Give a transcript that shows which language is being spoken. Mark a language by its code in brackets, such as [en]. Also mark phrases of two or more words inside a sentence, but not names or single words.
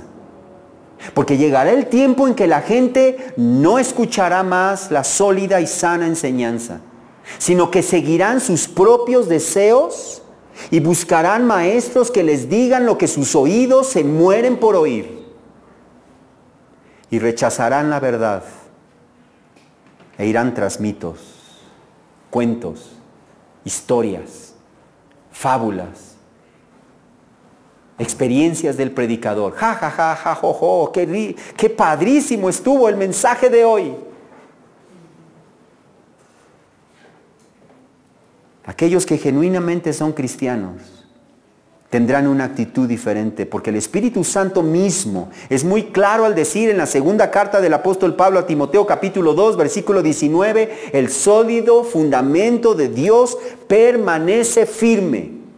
[es] Porque llegará el tiempo en que la gente no escuchará más la sólida y sana enseñanza, sino que seguirán sus propios deseos y buscarán maestros que les digan lo que sus oídos se mueren por oír. Y rechazarán la verdad e irán tras mitos, cuentos, historias, fábulas, experiencias del predicador. Ja, ja, ja, ja, jo, jo, qué padrísimo estuvo el mensaje de hoy. Aquellos que genuinamente son cristianos tendrán una actitud diferente, porque el Espíritu Santo mismo es muy claro al decir en la segunda carta del apóstol Pablo a Timoteo, capítulo 2, versículo 19, el sólido fundamento de Dios permanece firme.